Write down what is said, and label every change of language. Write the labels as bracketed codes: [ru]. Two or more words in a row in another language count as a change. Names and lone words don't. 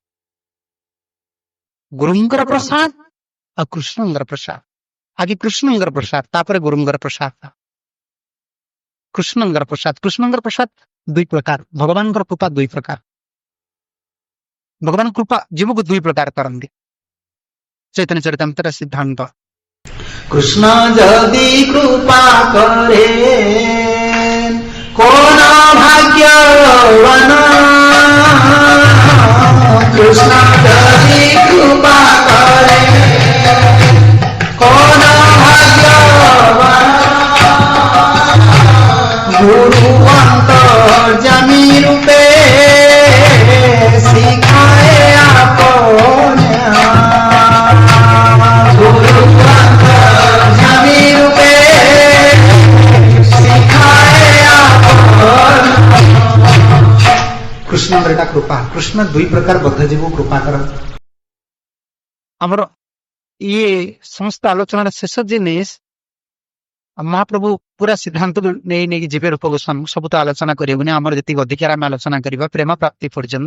[or] ଗୁରୁଙ୍କର ପ୍ରସାଦ ଆଉ କୃଷ୍ଣଙ୍କର ପ୍ରସାଦ। ଆଗେ କୃଷ୍ଣଙ୍କର ପ୍ରସାଦ ତାପରେ ଗୁରୁଙ୍କର ପ୍ରସାଦ। କୃଷ୍ଣଙ୍କର ପ୍ରସାଦ ଦୁଇ ପ୍ରକାର। ଭଗବାନଙ୍କର କୃପା ଦୁଇ ପ୍ରକାର। ଭଗବାନ କୃପା ଜୀବକୁ ଦୁଇ ପ୍ରକାର କରନ୍ତି। ଚୈତନ୍ୟ ଚରିତାମୃତର ସିଦ୍ଧାନ୍ତ [bn] কৃষ্ণ যদি কৃপা করে কোন ভাগ্যবান কৃষ্ণ যদি কৃপা করে কোন ভাগ্যবান গুরু অন্তর্যামী রূপে শিখায় আপন গুরু অন্তর্যামী রূপে শিখায় আপন। [or] କୃଷ୍ଣଙ୍କର ଏଟା କୃପା। କୃଷ୍ଣ ଦୁଇ ପ୍ରକାର ବଦ୍ଧ ଜୀବ କୃପା କରନ୍ତି। ଆମର ଇଏ ସମସ୍ତ ଆଲୋଚନାର ଶେଷ ଜିନିଷ ମହାପ୍ରଭୁ ପୁରା ସିଦ୍ଧାନ୍ତ ନେଇକି ଯିବେ ରୂପ ଗୋସ୍ୱାମୀ। ସବୁ ତ ଆଲୋଚନା କରିବୁନି, ଆମର ଯେତିକି ଅଧିକାର ଆମେ ଆଲୋଚନା କରିବା ପ୍ରେମ ପ୍ରାପ୍ତି ପର୍ଯ୍ୟନ୍ତ।